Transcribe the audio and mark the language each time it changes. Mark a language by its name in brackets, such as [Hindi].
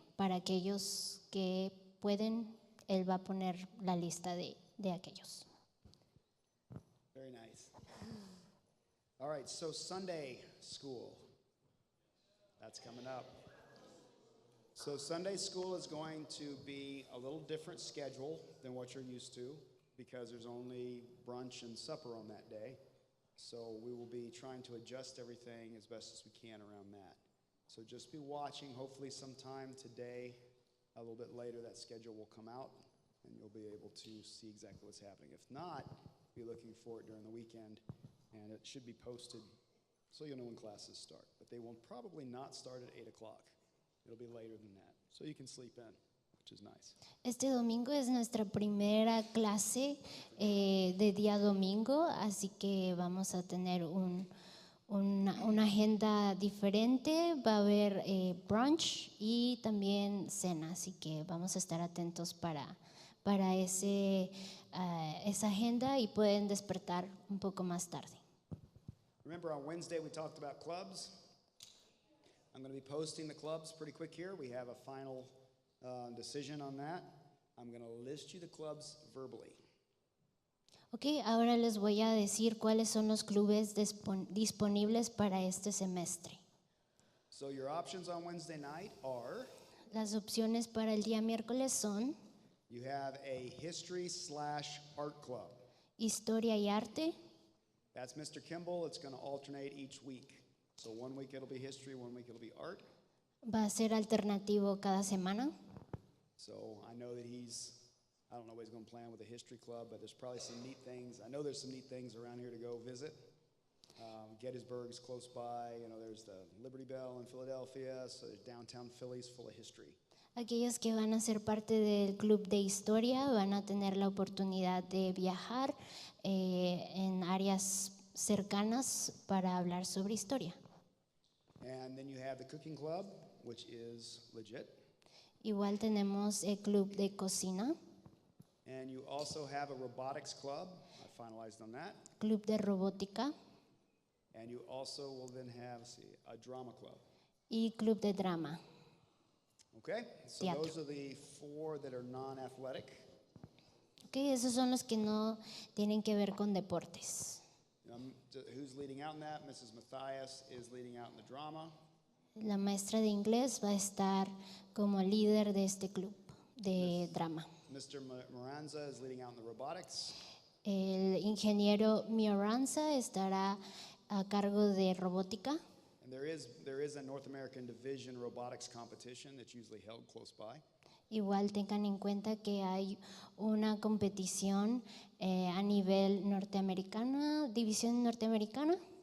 [Spanish] Para aquellos que pueden, él va a poner la lista de aquellos. [English] Very nice. All right, so Sunday school, that's coming up. So Sunday school is going to be a little different schedule than what you're used to because there's only brunch and supper on that day. So we will be trying to adjust everything as best as we can around that. So just be watching. Hopefully sometime today, a little bit later, that schedule will come out and you'll be able to see exactly what's happening. If not, be looking for it during the weekend, and it should be posted so you'll know when classes start. But they will probably not start at 8 o'clock. It'll be later than that, so you can sleep in, which is nice. [Spanish] Este domingo es nuestra primera clase de día domingo, así que vamos a tener una agenda diferente. Va a haber brunch y también cena, así que vamos a estar atentos para esa agenda y pueden despertar un poco más tarde. [English] Remember on Wednesday we talked about clubs? I'm going to be posting the clubs pretty quick here. We have a final decision on that. I'm going to list you the clubs verbally. [Spanish] Ok, ahora les voy a decir cuáles son los clubes disponibles para este semestre. [English] So your options on Wednesday night are, [Spanish] Las opciones para el día miércoles son [English] you have a history/art club. [Spanish] Historia y Arte. [English] That's Mr. Kimball. It's going to alternate each week. So 1 week it'll be history, 1 week it'll be art. [Spanish] Va a ser alternativo cada semana. [English] So I know that I don't know what he's going to plan with the history club, but there's probably some neat things. I know there's some neat things around here to go visit. Gettysburg's close by. You know, there's the Liberty Bell in Philadelphia. So there's downtown Philly's full of history. [Spanish] Aquellos que van a ser parte del club de historia van a tener la oportunidad de viajar en áreas cercanas para hablar sobre historia. [English] And then you have the cooking club, which is legit. [Spanish] Igual tenemos el club de cocina, [English] And you also have a robotics club. I finalized on that. [Spanish] club de robótica [English] And you also will then have, a drama club. [Spanish] y club de drama. [English] Okay? So [Spanish] Teatro. [English] those are the 4 that are non-athletic. [Spanish] Okay, esos son los que no tienen que ver con deportes. [English] Who's leading out in that? Mrs. Matthias is leading out in the drama. [Spanish] La maestra de inglés va a estar como líder de este club de drama. [English] Mr. Moranza is leading out in the robotics. [Spanish] El ingeniero Mioranza estará a cargo de robótica. [English] And there is a North American Division robotics competition that's usually held close by. [Spanish] Igual tengan en cuenta que hay una competición a nivel norteamericana, división norteamericana,